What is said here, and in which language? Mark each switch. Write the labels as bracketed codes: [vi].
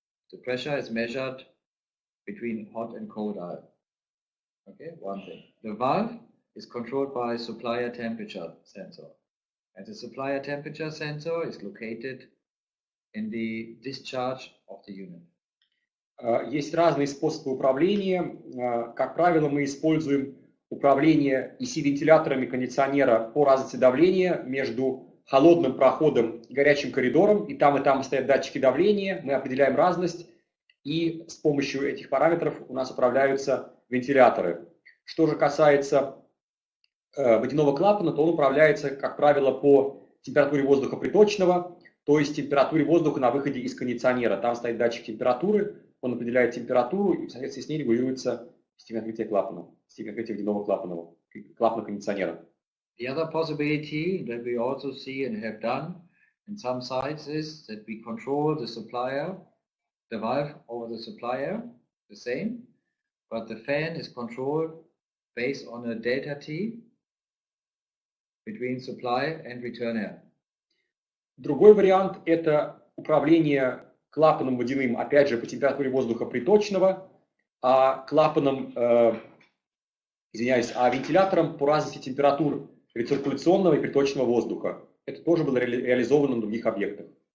[en] The pressure is measured between hot and cold eye. Okay, one thing. The valve is controlled by supplier temperature sensor. And the supplier temperature sensor is located in the discharge of the unit. [ru] Есть разные способы управления. Как правило, мы используем управление EC-вентиляторами кондиционера по разности давления между холодным проходом и горячим коридором. И там стоят датчики давления. Мы определяем разность. И с помощью этих параметров у нас управляются вентиляторы. Что же касается водяного клапана, то он управляется, как правило, по температуре воздуха приточного, то есть температуре воздуха на выходе из кондиционера. Там стоит датчик температуры, он определяет температуру, и в соответствии с ней регулируется степень открытия клапана, степень открытия водяного клапана кондиционера. [en] The other possibility that we also see and have done in some sites is that we control the supplier, the valve over the supplier, the same, but the fan is controlled based on a delta T between supply and return air. [ru] Другой вариант – это управление клапаном водяным, опять же, по температуре воздуха приточного, а клапаном, вентилятором по разности температур рециркуляционного и приточного воздуха. Это тоже было реализовано на других объектах.